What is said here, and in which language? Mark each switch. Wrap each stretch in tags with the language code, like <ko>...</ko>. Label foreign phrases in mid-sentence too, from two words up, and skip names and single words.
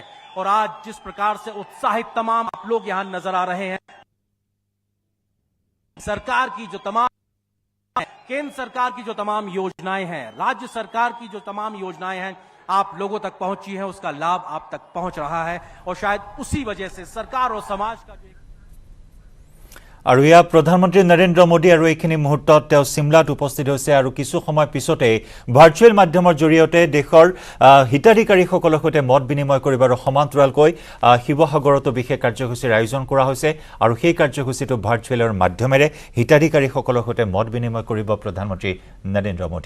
<hi>और आज जिस प्रकार से उत्साहित तमाम आप लोग यहां नजर आ रहे हैं, सरकार की जो तमाम, केंद्र सरकार की जो तमाम योजनाएं हैं, राज्य सरकार की जो तमाम योजनाएं हैं, आप लोगों तक पहुंची है, उसका लाभ आप तक पहुंच रहा है, और शायद उसी वजह से सरकार और समाज का जो</hi> <as>আৰু ইয়া প্ৰধানমন্ত্ৰী নৰেন্দ্ৰ মোদী আৰু এইখিনি মুহূৰ্তত তেওঁ চিমলাত উপস্থিত হৈছে, আৰু কিছু সময় পিছতে ভাৰ্চুৱেল মাধ্যমৰ জৰিয়তে দেশৰ হিতাধিকাৰীসকলৰ সৈতে মত বিনিময় কৰিব, আৰু সমান্তৰালকৈ শিৱসাগৰতো বিশেষ কাৰ্যসূচীৰ আয়োজন কৰা হৈছে, আৰু সেই কাৰ্যসূচীটো ভাৰ্চুৱেলৰ মাধ্যমেৰে হিতাধিকাৰীসকলৰ সৈতে মত বিনিময় কৰিব প্ৰধানমন্ত্ৰী নৰেন্দ্ৰ মোদীয়ে।</as>